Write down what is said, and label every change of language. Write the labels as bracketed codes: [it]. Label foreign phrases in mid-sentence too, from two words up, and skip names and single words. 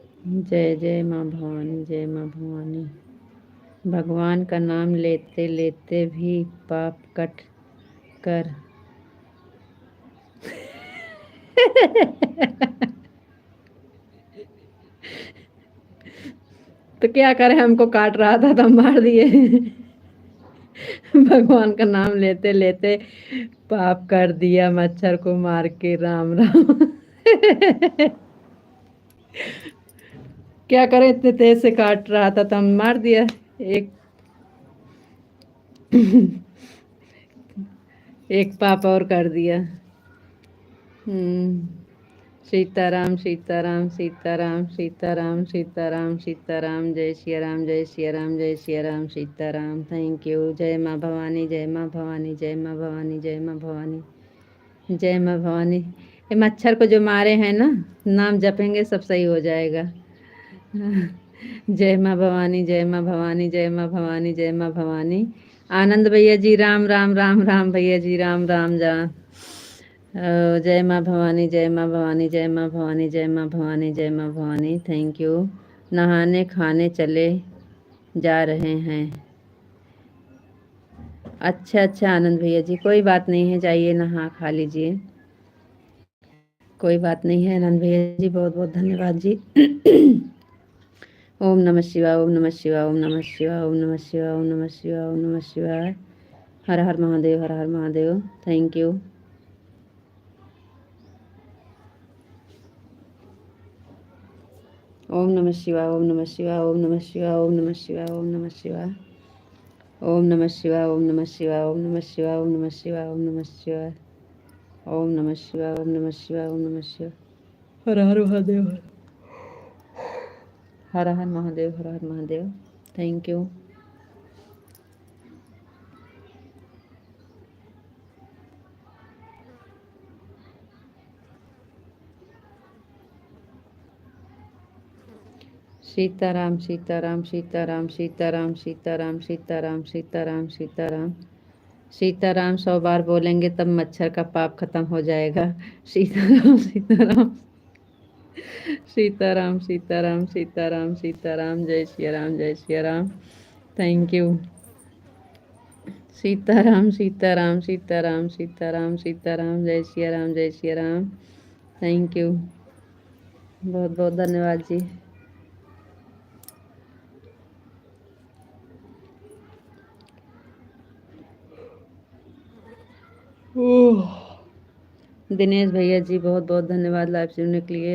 [hi] जय जय माँ भवानी, जय माँ भवानी। भगवान का नाम लेते लेते भी पाप कट कर तो क्या करें, हमको काट रहा था तो हम मार दिए। भगवान का नाम लेते लेते पाप कर दिया, मच्छर को मार के राम राम। क्या करें, इतने तेज से काट रहा था तो हम मार दिया। एक एक पाप और कर दिया। सीताराम सीताराम सीताराम सीताराम सीताराम सीताराम, जय सिया राम, जय सिया राम, जय सिया राम, सीताराम। [en] Thank you. [hi] जय माँ भवानी, जय माँ भवानी, जय माँ भवानी, जय माँ भवानी, जय माँ भवानी। ये मच्छर को जो मारे हैं ना, नाम जपेंगे सब सही हो जाएगा। जय माँ भवानी, जय माँ भवानी, जय माँ भवानी, जय माँ भवानी। आनंद भैया जी राम राम, राम राम भैया जी राम राम। जय माँ भवानी, जय माँ भवानी, जय माँ भवानी, जय माँ भवानी, जय माँ भवानी। [en] Thank you. [hi] नहाने खाने चले जा रहे हैं। अच्छा अच्छा आनंद भैया जी, कोई बात नहीं है, जाइए नहा खा लीजिए, कोई बात नहीं है। आनंद भैया जी बहुत बहुत धन्यवाद जी। ओम नमः शिवाय, ओम नमः शिवाय, ओम नमः शिवाय, ओम नमः शिवाय, ओम नमः शिवाय, ओम नमः शिवाय। हर हर महादेव, हर हर महादेव। [en] Thank you. [hi] ओम नमः शिवाय, ओम नमः शिवाय, ओम नमः शिवाय, ओम नमः शिवाय, ओम नमः शिवाय, ओम नमः शिवाय, ओम नमः शिवाय, ओम नमः शिवाय, ओम नमः शिवाय, ओम नमः शिवाय, ओम नमः शिवाय, ओम नमः शिवाय, ओम नमः शिवाय। हर हर महादेव, हर हर महादेव, हर हर महादेव। [en] Thank you. [hi] सीताराम सीताराम सीताराम सीताराम सीताराम सीताराम सीताराम सीताराम सीताराम 100 बार बोलेंगे तब मच्छर का पाप खत्म हो जाएगा। सीताराम सीताराम सीताराम सीताराम सीताराम सीताराम, जय सिया राम, जय सिया राम। [en] Thank you. [hi] सीताराम सीताराम सीताराम सीताराम सीताराम, जय सिया राम, जय सिया राम। [en] Thank you. [hi] बहुत बहुत धन्यवाद जी। दिनेश भैया जी बहुत बहुत धन्यवाद लाइव सुनने के लिए।